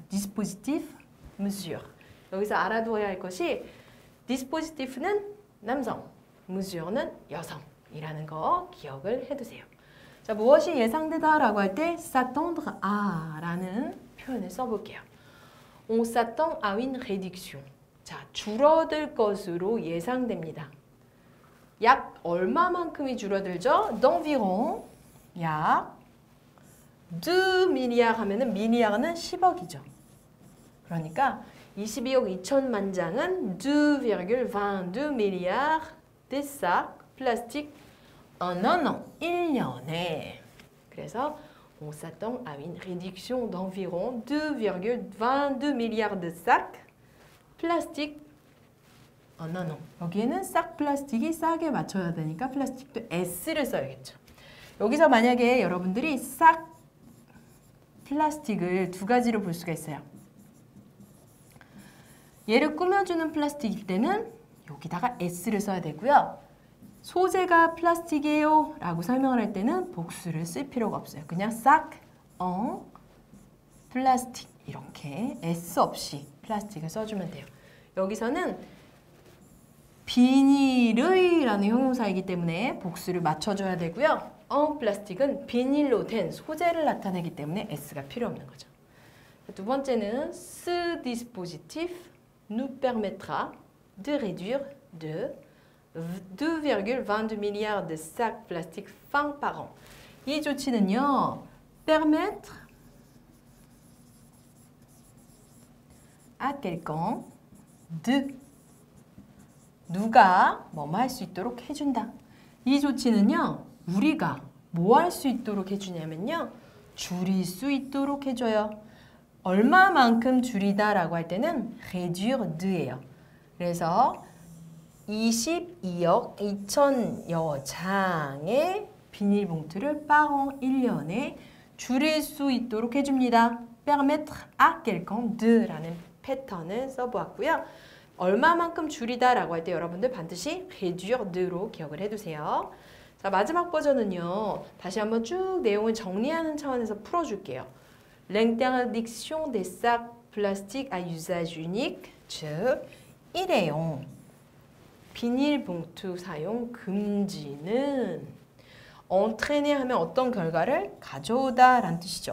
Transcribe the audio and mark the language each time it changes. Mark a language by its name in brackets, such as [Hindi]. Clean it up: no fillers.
[French] dispositif, mesure. [Korean] 여기서 알아두어야 할 것이 dispositif는 남성, mesure는 여성이라는 거 기억을 해두세요. 자, 무엇이 예상되다라고 할 때 [French] s'attendre à [Korean] 라는 표현을 써볼게요. [French] On s'attend à une réduction. [Korean] 자, 줄어들 것으로 예상됩니다. 약 얼마만큼이 줄어들죠? d'environ 약 2 milliard 하면은 milliard는 10억이죠. 그러니까 22억 2천만 장은 [French] 2,22 milliards de sacs plastiques en un an, [Korean] 1년에. 그래서 [French] on s'attend à une réduction d'environ 2,22 milliards de sacs plastiques en un an. [Korean] 여기에는 싹 플라스틱이 싹에 맞춰야 되니까 플라스틱도 S를 써야겠죠. 여기서 만약에 여러분들이 싹 플라스틱을 두 가지로 볼 수가 있어요. 얘를 꾸며주는 플라스틱일 때는 여기다가 S를 써야 되고요. 소재가 플라스틱이에요 라고 설명을 할 때는 복수를 쓸 필요가 없어요. 그냥 싹, 플라스틱 이렇게 S 없이 플라스틱을 써주면 돼요. 여기서는 비닐의 라는 형용사이기 때문에 복수를 맞춰줘야 되고요. 플라스틱은 비닐로 된 소재를 나타내기 때문에 S가 필요 없는 거죠. 두 번째는 [French] ce dispositif nous permettra de réduire de 2,22 milliards de sacs plastiques fins par an. [Korean] 이 조치는요, [French] permettre à quelqu'un de [Korean] 누가 뭐뭐 할 수 있도록 해준다. 이 조치는요, 우리가 뭐 할 수 있도록 해주냐면요, 줄일 수 있도록 해줘요. 얼마만큼 줄이다라고 할 때는 réduire de예요. 그래서 22억 2천여 장의 비닐봉투를 par 1년에 줄일 수 있도록 해줍니다. [French] permettre à quelqu'un de [Korean] 라는 패턴을 써보았고요. 얼마만큼 줄이다라고 할 때 여러분들 반드시 réduire de로 기억을 해두세요. 자, 마지막 버전은요. 다시 한번 쭉 내용을 정리하는 차원에서 풀어줄게요. [French] L'interdiction des sacs plastiques à usage unique, [Korean] 즉 일회용 비닐봉투 사용 금지는 entraîner 하면 어떤 결과를 가져오다 라는 뜻이죠.